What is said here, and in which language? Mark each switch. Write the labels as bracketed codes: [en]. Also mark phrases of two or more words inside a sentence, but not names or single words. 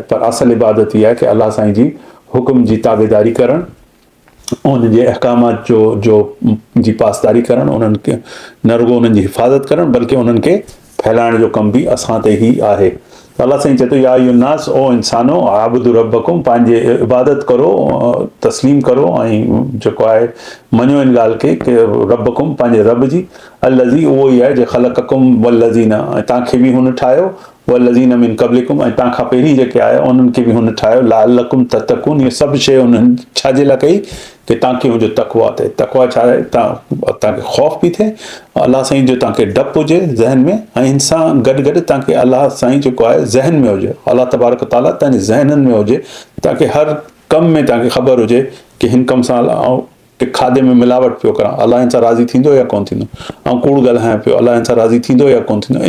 [sd] पर असल इबादत इहा आहे कि अलाह साईं जी हुकुम जी ताबेदारी करणु, उनजे अहकामात जी पासदारी करणु, उन्हनि खे न रुॻो उन्हनि जी हिफ़ाज़त करणु बल्कि उन्हनि खे फैलाइण जो कमु बि असां ते ई आहे। अलाह साईं चए थो [ar] يا أيها الناس, [sd] ओ इंसानो [ar] اعبدوا ربكم, [sd] पंहिंजे इबादत करो, तस्लीम करो ऐं जेको आहे मञो इन ॻाल्हि खे कि रब्बकुम पंहिंजे रब जी, अल्लज़ी उहो ई आहे जे [ar] خلقكم والذين, [sd] ऐं तव्हांखे बि हुन ठाहियो, [ar] والذين من قبلكم, [sd] ऐं तव्हां खां पहिरीं जेके आया उन्हनि खे बि हुन ठाहियो, [ar] لعلكم تتقون, [sd] इहे सभु शइ उन्हनि छाजे लाइ कई कि ताकि हुनजो तक़वा थिए। तक़वा छा आहे? तव्हांखे ख़ौफ़ बि थिए, अलाह साईं जो तव्हांखे डपु हुजे ज़हन में, ऐं हिन सां गॾु गॾु तव्हांखे अलाह साईं जेको आहे ज़हन में हुजे, [ar] الله تبارك تعالى [sd] तव्हांजे ज़हननि में हुजे, ताकि हर कम में तव्हांखे ख़बर हुजे कि हिन कम सां कि खाधे में मिलावट पियो करां, अलाह हिन सां राज़ी थींदो या कोन थींदो, ऐं कूड़ ॻाल्हायां पियो, अलाह हिन सां राज़ी थींदो या कोन थींदो।